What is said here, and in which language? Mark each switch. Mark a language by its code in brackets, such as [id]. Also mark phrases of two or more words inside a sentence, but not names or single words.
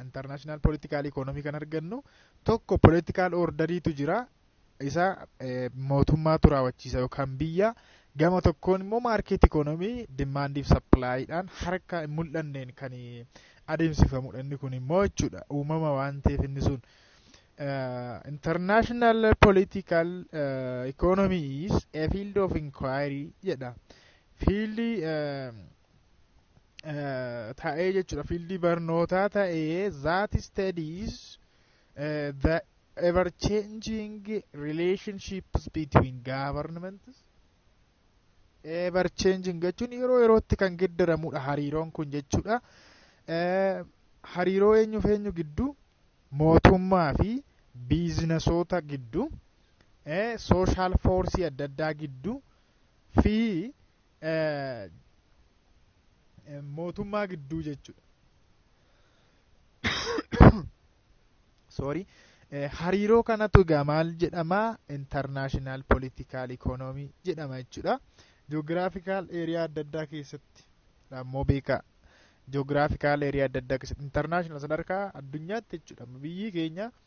[en] international political economy [om] kan argannu tokko [en] political orderiitu [om] jira isa mootummaatu raawwachiisa yookaan biyya gama tokkoon immoo [en] market economy demand [om] fi supply'dhaan harka mul'anneen kan adeemsifamudha inni kun immoo jechuudha uumama waan ta'eef inni sun [en] international political economy is a field of inquiry [om] jedha fiildii ta'ee jechuudha fiildii barnootaa ta'ee [en] that studies the ever changing relationships between governments ever changing [om] jechuun yeroo yerootti kan geddaramudha hariiroon kun jechuudha hariiroo eenyu gidduu mootummaa fi biizinasoota gidduu [en] social force [om] adda addaa gidduu fi mootummaa gidduu jechuudha sorry hariiroo kanatu egaa maal jedhama [en] international political economy [om] jedhama jechuudha [en] geographical area [om] adda addaa keessatti ammoo beekaa [en] geographical area [om] adda addaa keessatti international sadarkaa addunyaatti jechuudha biyyi keenya